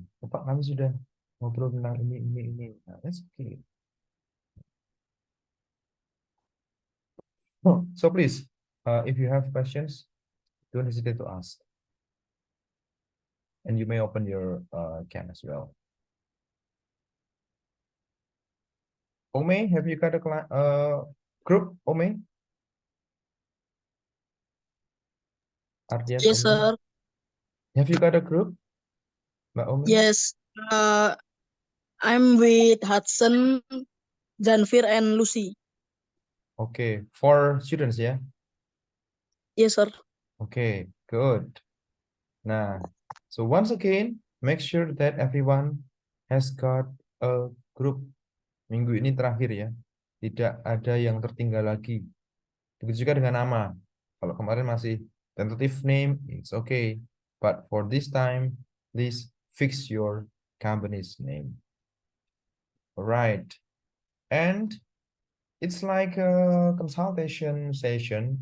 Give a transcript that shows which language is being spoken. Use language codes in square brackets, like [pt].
[id] Pak, kami sudah ngobrol tentang ini. [en] Nah, that's okay. So please, if you have questions, don't hesitate to ask. And you may open your cam as well. Ome, have you got a group, Ome? Ardian, Yes, Ome? sir. Have you got a group, Mbak Ome? Yes. I'm with Hudson, Janvir, and Lucy. Okay, 4 students, yeah? Yes, sir. Okay, good. Nah, so once again, make sure that everyone has got a group. [id] Minggu ini terakhir ya. Tidak ada yang tertinggal lagi. Begitu juga dengan nama. Kalau kemarin masih [en] tentative name, it's okay. But for this time, please fix your company's name. Alright. And it's like a consultation session.